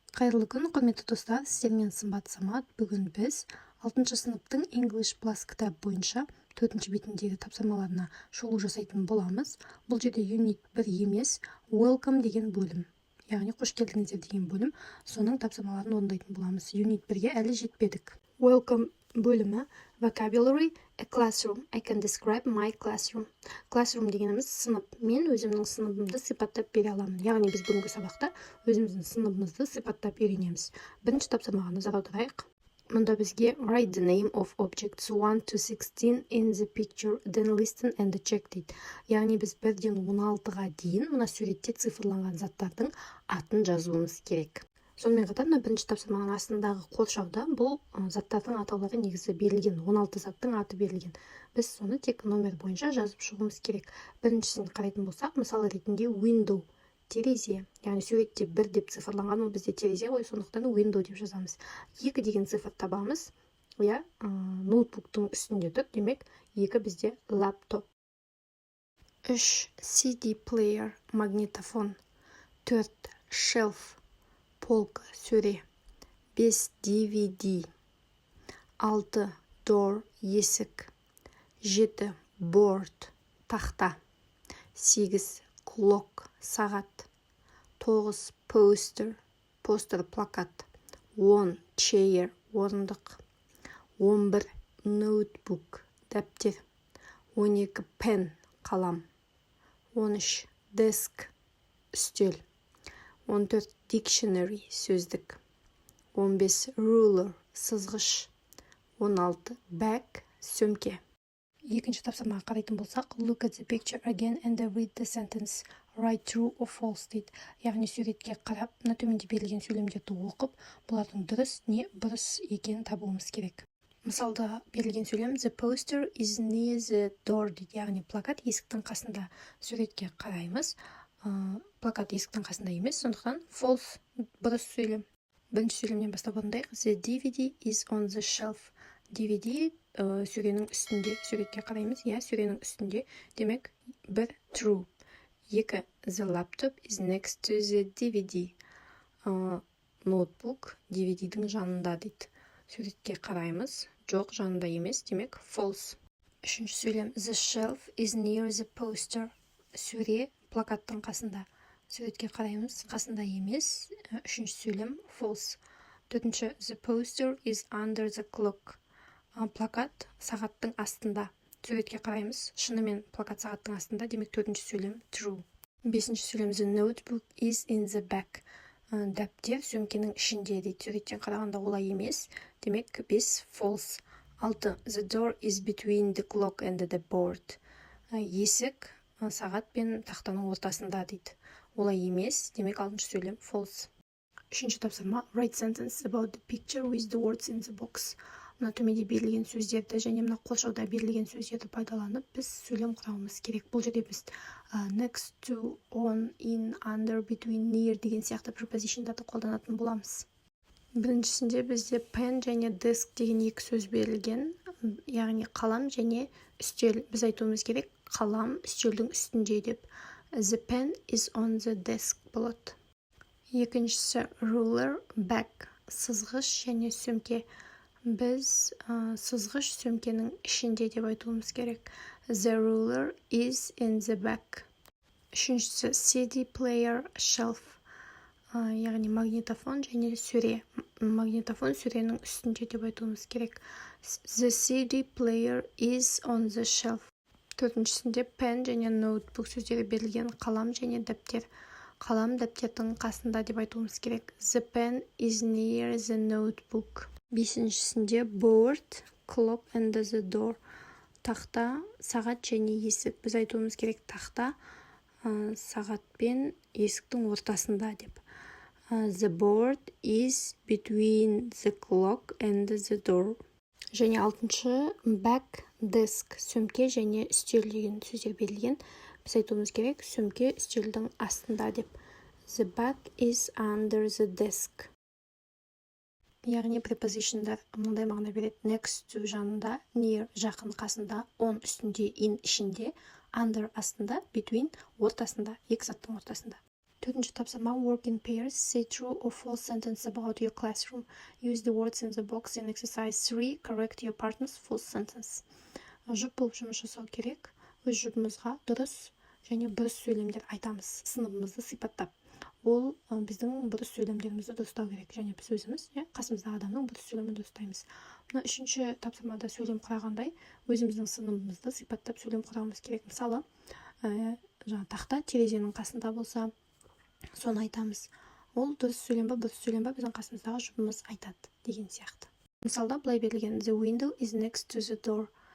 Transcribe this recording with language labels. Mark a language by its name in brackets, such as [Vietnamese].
[Kazakh] Қайырлы күн, құрметті достар, сіздермен Сымбат Самат. Бүгін біз 6 сыныптың English Plus кітап бойынша 4 бетіндегі тапсырмаларына шолу жасайтын боламыз. Бұл жерде юнит 1 емес, welcome деген бөлім, яғни қош келдіңіздер деген бөлім, соның тапсырмаларын орындайтын боламыз. Юнит 1-ге әлі жетпедік. [English] Welcome бөлімі vocabulary, a classroom. I can describe my classroom. [Kazakh] Classroom дегеніміз сынып. Мен өзімнің сыныбымды сипаттап бере аламын. Яғни біз бүгінгі сабақта өзіміздің сыныбымызды сипаттап үйренеміз. Бірінші тапсырмаға назар аударайық. Мұнда бізге [English] write the name of objects 1 to 16 in the picture, then listen and check дейді. [Kazakh] Яғни біз 1-ден 16-ға дейін мына суретте цифрланған заттардың атын жазуымыз керек. Сонымен қатар бірінші тапсырманың астындағы қоршауда бұл заттардың атаулары негізі берілген, 16 заттың аты берілген. Біз соны тек номер бойынша жазып шығуымыз керек. Біріншісін қарайтын болсақ, мысал ретінде window, терезе, яғни суретте 1 деп цифрланған, ол бізде терезе ғой, сондықтан window деп жазамыз. 2 деген цифр табамыз, ноутбуктың үстінде тұр, демек 2 бізде лаптоп. 3 CD player, магнитофон. 4 shelf, полка, сөре. 5 DVD. 6 door, есік. 7 board, тақта. 8 clock, сағат. 9 poster, постер, плакат. 10 chair, орындық. 11 notebook, дәптер. 12 pen, қалам. 13 desk, үстел. 14 dictionary, сөздік. 15 ruler, сызғыш. 16 bag, сөмке. Екінші тапсырмаға қарайтын болсақ, [English] look at the picture again and read the sentence. Write true or false дейді. [Kazakh] Яғни суретке қарап, мына төменде берілген сөйлемдерді оқып, бұлардың дұрыс не бұрыс екенін табуымыз керек. Мысалда берілген сөйлем [English] the poster is near the door дейді. [Kazakh] Яғни плакат есіктің қасында. Суретке қараймыз. Плакат есіктің қасында емес, сондықтан false, бұрыс сөйлем. Бірінші сөйлемнен бастап орындайық. [English] The DVD is on the shelf. [Kazakh] DVD сөренің үстінде. Суретке қараймыз. Сөренің үстінде. Демек, 1 true. [English] 2 the laptop is next to the DVD. [Kazakh] Ноутбук DVD-дің жанында дейді. Суретке қараймыз. Жоқ, жанында емес. Демек, false. Үшінші сөйлем [English] the shelf is near the poster. [Kazakh] Сөре плакаттың қасында. Суретке қараймыз, қасында емес. Үшінші сөйлем false. [English] Төртінші the poster is under the clock. [Kazakh] Плакат сағаттың астында. Суретке қараймыз, шынымен плакат сағаттың астында, демек төртінші сөйлем true. Бесінші сөйлем [English] the notebook is in the back. [Kazakh] Дәптер сөмкенің ішінде дейді. Суреттен қарағанда олай емес, демек 5 false. [English] 6 the door is between the clock and the board. [Kazakh] Есік сағат пен тақтаның ортасында дейді. Олай емес, демек 6-шы сөйлем false. Үшінші тапсырма [English] write sentence about the picture with the words in the box. [Kazakh] Мына төменде берілген сөздерді және мына қоршауда берілген сөздерді пайдаланып, біз сөйлем құрамыз керек. Бұл жерде біз next to, on, in, under, between, near деген сияқты prepositionдарды қолданатын боламыз. Біріншісінде бізде pen және desk деген 2 сөз берілген, яғни қалам және үстел. Біз айтуымыз керек қалам үстелдің үстінде деп. [English] The pen is on the desk болады. [Kazakh] Екіншісі ruler, bag, сызғыш және сөмке. Біз сызғыш сөмкенің ішінде деп айтуымыз керек. [English] The ruler is in the bag. [Kazakh] Үшіншісі CD player, shelf, яғни магнитофон және сөре. Магнитофон сөренің үстінде деп айтуымыз керек. [English] The CD player is on the shelf. [Kazakh] Төртіншісінде pen және ноутбук сөздері берілген, қалам және дәптер. Қалам дәптердің қасында деп айтуымыз керек. [English] The pen is near the notebook. Бесіншісінде board, clock and the door. [Kazakh] Тақта, сағат және есік. Біз айтуымыз керек тақта, сағат пен есіктің ортасында деп. [English] The board is between the clock and the door. [Kazakh] Және 6-шы bag, desk, сөмке және үстел деген сөздер берілген. Біз айтуымыз керек сөмке үстелдің астында деп. [English] The bag is under the desk. [Kazakh] Яғни prepositionдар мынандай мағына береді. Next to жанында, near жақын қасында, on үстінде, in ішінде, under астында, between ортасында, екі заттың ортасында. Төртінші тапсырма [English] work in pairs. Say true or false sentence about your classroom. Use the words in the box in exercise 3. Correct your partner's false sentence. [Kazakh] Жұп болып жұмыс жасау керек. Өз жұбымызға дұрыс және бұрыс сөйлемдер айтамыз, сыныбымызды сипаттап. Ол біздің бұрыс сөйлемдерімізді дұрыстау керек, және біз өзіміз қасымыздағы адамның бұрыс сөйлемін дұрыстаймыз. Мына үшінші тапсырмада сөйлем құрағандай өзіміздің сыныбымызды сипаттап сөйлем құрауымыз керек. Мысалы, тақта терезенің қасында болса, соны айтамыз. Ол дұрыс сөйлем ба, бұрыс сөйлем ба, біздің қасымыздағы жұбымыз айтады деген сияқты. Мысалда былай берілген: [English] The window is next to the door.